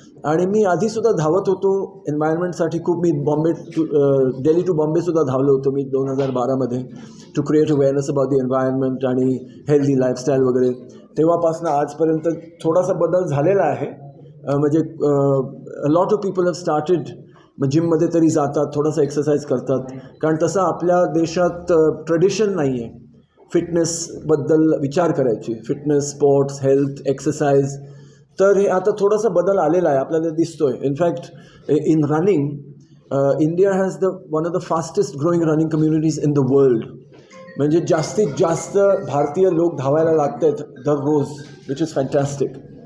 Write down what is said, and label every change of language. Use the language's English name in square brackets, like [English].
[Marathi] आणि मी आधीसुद्धा धावत होतो एन्व्हायरमेंटसाठी खूप. मी दिल्ली टू बॉम्बेसुद्धा धावलो होतो मी 2012मध्ये, [English] to create awareness about the environment [Marathi] आणि हेल्दी लाईफस्टाईल वगैरे. तेव्हापासून आजपर्यंत थोडासा बदल झालेला आहे. म्हणजे [English] lot of people have started [Marathi] जिममध्ये तरी जातात, थोडासा एक्सरसाइज करतात. कारण तसं आपल्या देशात ट्रेडिशन नाही आहे फिटनेसबद्दल विचार करायची. Fitness, sports, health, exercise. तर हे आता थोडासा बदल आलेला आहे, आपल्याला दिसतो आहे. [English] In fact in running India has one of the fastest growing running communities in the world. [Marathi] म्हणजे जास्तीत जास्त भारतीय लोक धावायला लागत आहेत दररोज, [English] Which is fantastic.